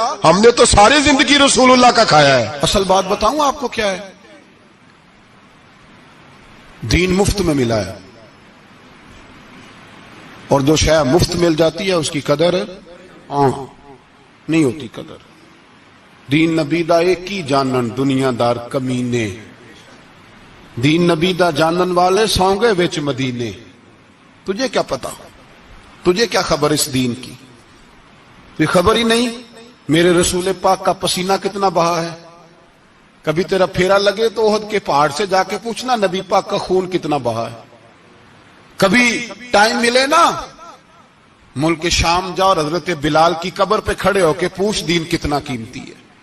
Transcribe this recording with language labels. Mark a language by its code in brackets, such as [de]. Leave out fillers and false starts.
[ur] ہم نے تو ساری زندگی رسول اللہ کا کھایا ہے. اصل بات بتاؤں آپ کو کیا ہے؟ دین مفت میں ملا ہے، اور جو شے مفت مل جاتی ہے اس کی قدر نہیں ہوتی. [pa] قدر دین نبی دا ایک ہی جانن دنیا دار کمینے، دین نبی دا جانن والے سونگے وچ مدینے. [ur] تجھے کیا پتا؟ تجھے کیا خبر اس دین کی؟ تجھے خبر ہی نہیں میرے رسول پاک کا پسینہ کتنا بہا ہے. کبھی تیرا پھیرا لگے تو احد کے پہاڑ سے جا کے پوچھنا نبی پاک کا خون کتنا بہا ہے. کبھی ٹائم ملے نا ملک شام جا اور حضرت بلال کی قبر پہ کھڑے ہو کے پوچھ دین کتنا قیمتی ہے.